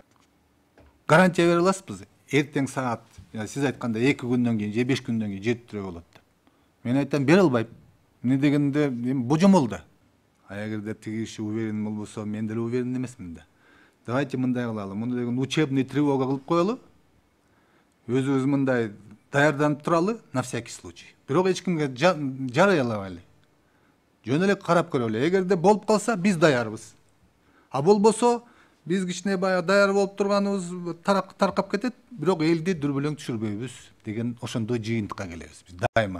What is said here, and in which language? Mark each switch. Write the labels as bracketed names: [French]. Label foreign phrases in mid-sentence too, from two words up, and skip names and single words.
[Kyrgyz] Гарантия бере аласызбы? Эртең саат, сиз айткандай 2 күндөн кийин же 5 күндөн кийин жер тирөө болот деп. Мен айтам, бере албайм. Эмне дегенде божомол да. Эгерде тиги киши уверен болбосо, мен деле уверен эмесмин да. Давайте мындай кылалы. Муну деген [Russian] учебный тревога [Kyrgyz] кылып коелу. Өзүбүз мындай даярданып туралы [Russian] на всякий случай. [Kyrgyz] Бирок эч кимге жарыялабайлы. Жөн эле карап көрөлү. Эгерде болуп калса, биз даярбыз. А болбосо, биз кичине баягы даяр болуп турганыбыз таркап кетет, бирок элди дүрбөлөң түшүрбөйбүз деген ошондой жыйынтыкка келебиз биз дайыма.